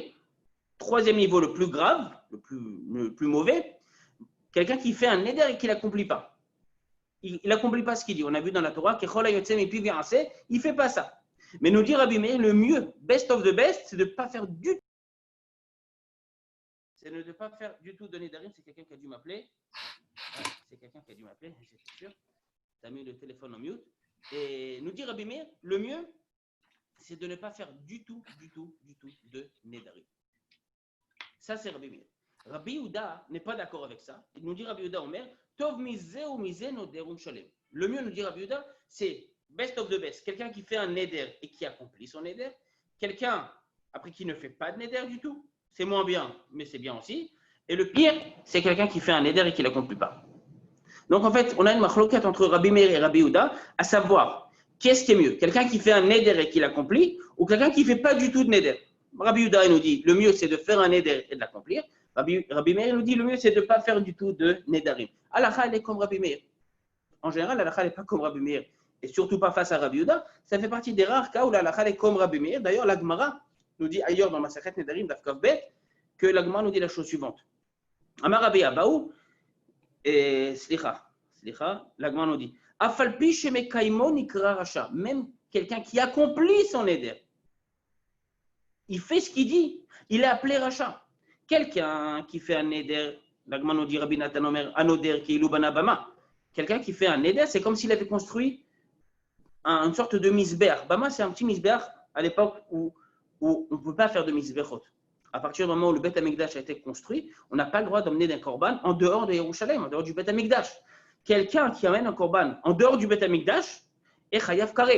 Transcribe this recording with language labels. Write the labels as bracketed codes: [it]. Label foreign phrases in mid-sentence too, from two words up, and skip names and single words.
[fr] Troisième niveau, le plus grave, le plus mauvais, quelqu'un qui fait un neder et qui ne l'accomplit pas. Il n'accomplit pas ce qu'il dit. On a vu dans la Torah, il ne fait pas ça. Mais nous dit Rabbi Meir, le mieux, [en] best of the best, [fr] c'est de ne pas faire du tout. C'est de ne pas faire du tout de nedarim. C'est quelqu'un qui a dû m'appeler. C'est sûr. Tu as mis le téléphone en mute. Et nous dit Rabbi Meir, le mieux, c'est de ne pas faire du tout de nedarim. Ça, c'est Rabbi Meir. Rabbi Yehuda n'est pas d'accord avec ça. Il nous dit Rabbi Yehuda [he] אומר, טוב מזה ומזה נודר ומשלם. [fr] Le mieux, nous dit Rabbi Yehuda, c'est [en] best of the best. [fr] Quelqu'un qui fait un neder et qui accomplit son neder. Quelqu'un, après, qui ne fait pas de neder du tout. C'est moins bien, mais c'est bien aussi. Et le pire, c'est quelqu'un qui fait un neder et qui ne l'accomplit pas. Donc, en fait, on a une machloket entre Rabbi Meir et Rabbi Yehuda, à savoir, qu'est-ce qui est mieux? Quelqu'un qui fait un neder et qui l'accomplit, ou quelqu'un qui ne fait pas du tout de neder? Rabbi Yehuda, il nous dit, le mieux, c'est de faire un neder et de l'accomplir. Rabbi Meir nous dit, le mieux, c'est de ne pas faire du tout de nedarim. Halakha, elle est comme Rabbi Meir. En général, halakha n'est pas comme Rabbi Meir, et surtout pas face à Rabbi Yehuda. Ça fait partie des rares cas où halakha est comme Rabbi Meir. D'ailleurs, la Gemara nous dit ailleurs dans Masechet Nedarim d'Afkav Bet que la Gemara nous dit la chose suivante. [he] אמר רבי אבהו, סליחה, [fr] la Gemara nous dit [he] אף על פי שמקיימו נקרא רשע. [fr] Même quelqu'un qui accomplit son neder, il fait ce qu'il dit, il est appelé rasha. Quelqu'un qui fait un neder, la Gemara nous dit Rabbi Natan [he] אומר הנודר כאילו בנה במה. [fr] Quelqu'un qui fait un neder, c'est comme s'il avait construit une sorte de misbeach. Bama, c'est un petit misbeach à l'époque où on ne peut pas faire de misbechot. À partir du moment où le Beth Amikdash a été construit, on n'a pas le droit d'emmener d'un korban en dehors de Yerushalem, en dehors du Beth Amikdash. Quelqu'un qui amène un korban en dehors du Beth Amikdash est [he] חייב כרת.